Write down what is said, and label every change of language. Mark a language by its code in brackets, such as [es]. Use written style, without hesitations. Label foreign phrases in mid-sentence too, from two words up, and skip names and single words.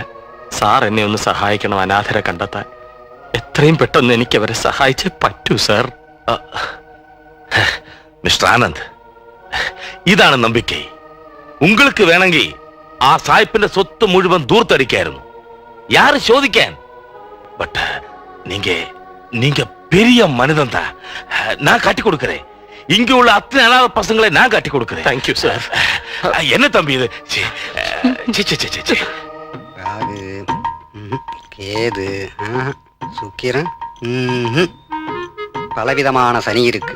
[ml] സാർ എന്നെ ഒന്ന് സഹായിക്കണം അനാഥരെ കണ്ടെത്താൻ. എത്രയും പെട്ടെന്ന് എനിക്ക് അവരെ സഹായിച്ചേ പറ്റൂ സാർ. മിസ്റ്റർ ആനന്ദ്, ഇതാണ് നമ്പിക്കൈ. ഉങ്ങൾക്ക് വേണമെങ്കിൽ ആ സായിപ്പിന്റെ സ്വത്ത് മുഴുവൻ ദൂർത്തടിക്കായിരുന്നു, യാര് ചോദിക്കാൻ. [ta] பட் நீங்க பெரிய மனிதன் தான். நான் காட்டி கொடுக்கிறேன். இங்க உள்ள அத்தனை அனாத பசங்களை நான் காட்டி கொடுக்கிறேன். [en] Thank you sir. [ta] என்ன தம்பி இது? ராகு, கேது, சுக்கிரன், பலவிதமான சனி இருக்கு.